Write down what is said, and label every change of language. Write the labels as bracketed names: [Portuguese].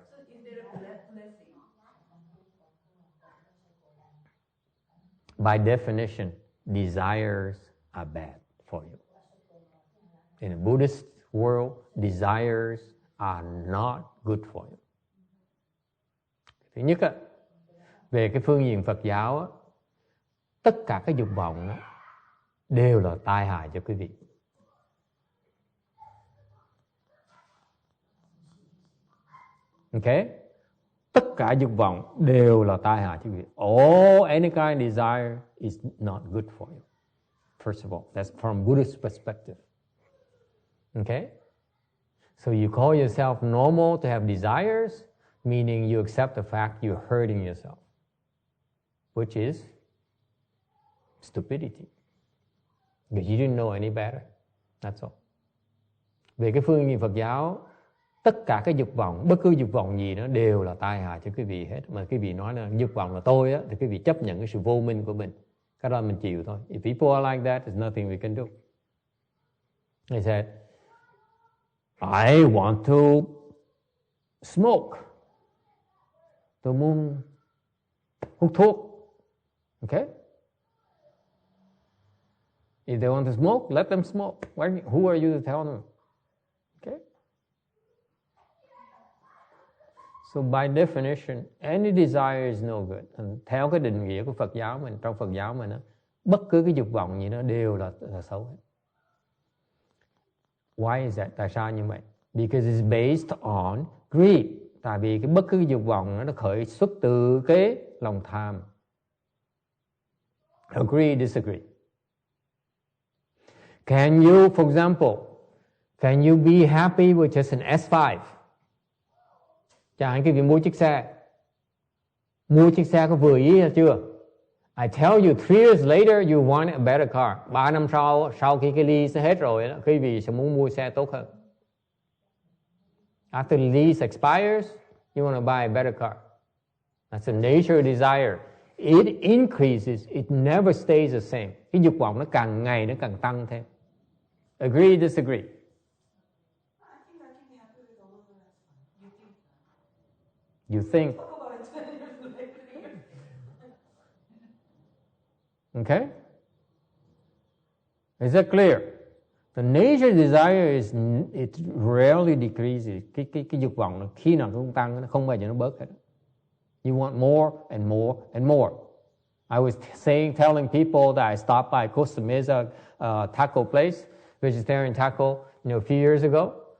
[English] so is there a blessing? By definition, desires are bad for you. In a Buddhist world, desires are not good for you. [Vietnamese] Thứ nhất, về cái phương diện Phật giáo, tất cả các dục vọng đều là tai hại cho quý vị. Okay? Tất cả dục vọng đều là tai hại cho quý vị. [English] Any kind of desire is not good for you. First of all, that's from Buddhist perspective. Okay? So you call yourself normal to have desires, meaning you accept the fact you're hurting yourself, which is stupidity. Because you didn't know any better. That's all. [Vietnamese] Về cái phương diện Phật giáo, tất cả các dục vọng, bất cứ dục vọng gì nó đều là tai hại cho quý vị hết. Mà quý vị nói là dục vọng là tôi á, thì quý vị chấp nhận cái sự vô minh của mình. Cái đó mình chịu thôi. [English] If people are like that, there's nothing we can do. They said, I want to smoke. [Vietnamese] Tôi muốn hút thuốc. Okay? [English] If they want to smoke, let them smoke. Who are you to tell them? Okay? So by definition, any desire is no good. [Vietnamese] And theo cái định nghĩa của Phật giáo mình, trong Phật giáo mình, bất cứ cái dục vọng gì nó đều là xấu hết. [English] Why is that? [Vietnamese] Tại sao như vậy? [English] Because it's based on greed. [Vietnamese] Tại vì cái bất cứ cái dục vọng nó khởi xuất từ cái lòng tham. [English] Agree, disagree. Can you, for example, can you be happy with just an S5? [Vietnamese] Chẳng hạn cái việc mua chiếc xe. Mua chiếc xe có vừa ý hay chưa? [English] I tell you, 3 years later you want a better car. [Vietnamese] 3 năm sau khi cái lease hết rồi, quý vị sẽ muốn mua xe tốt hơn. [English] After the lease expires, you want to buy a better car. That's a nature desire. It increases, it never stays the same. [Vietnamese] Cái dục vọng nó càng ngày nó càng tăng thêm. [English] Agree, disagree? I think I can be happy with all of that. You think? Talk about it 20 years later. Okay? Is that clear? The nature desire is it rarely decreases. [Vietnamese] Cái dục vọng nó khi nào nó cũng tăng, nó không bao giờ nó bớt hết. [English] You want more and more and more. I was telling people that I stopped by Costa Mesa taco place, vegetarian taco, a few years ago.